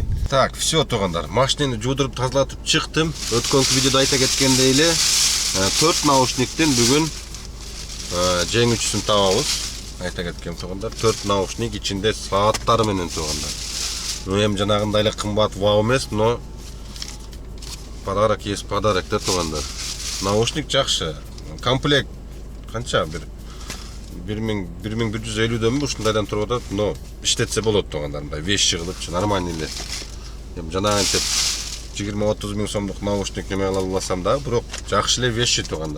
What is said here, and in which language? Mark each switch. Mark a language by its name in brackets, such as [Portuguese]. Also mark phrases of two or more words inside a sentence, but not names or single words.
[Kyrgyz] Так, все тугандар. Машинаны жуудуруп тазалатып чыктым. Өткөнкү видеодо айта кеткендей эле 4 наушниктин бүгүн жеңүүчүсүн табабыз. Айта кеткен тугандар, 4 наушник ичинде сааттары менен тугандар. Эми жанагындай эле кымбат вау эмес, [Russian] но подарок есть подарок [Kyrgyz] да тугандар. Наушник жакшы. Комплект канча? 1150дөн ушундайдан туруп атат, но иштетсе болот тугандар. Мындай вещи кылып, нормальный эле. Эми жанагынча 20-30 миң сомдук наушник неме ала алсам да, бирок жакшы эле вещи тугандар.